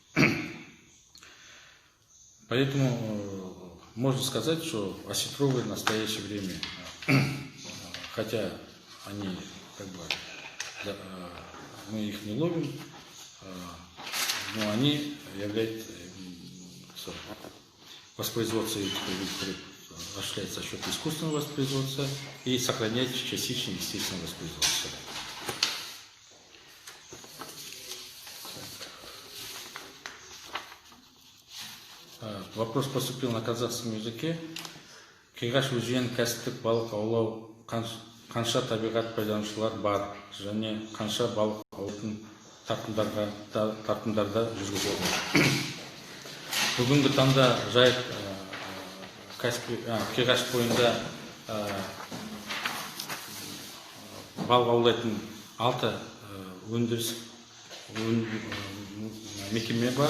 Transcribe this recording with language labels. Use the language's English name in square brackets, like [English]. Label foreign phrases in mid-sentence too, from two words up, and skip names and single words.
[Russian] Поэтому можно сказать, что осетровые в настоящее время, хотя они мы их не ловим, но они являются воспроизводство этих видов рыб осуществляется за счет искусственного воспроизводства и сохраняется частично естественное воспроизводство. Вопрос поступил на казахском языке. [Kazakh] Кигаш өзен кәсіптік балық аулау қанша табиғат пайдаланушылар бар және қанша балық аулайтын тартымдарда жүргізілді. Бүгінгі таңда Жайық Қиғаш бойында балық аулайтын 6 өндіріс мекеме бар.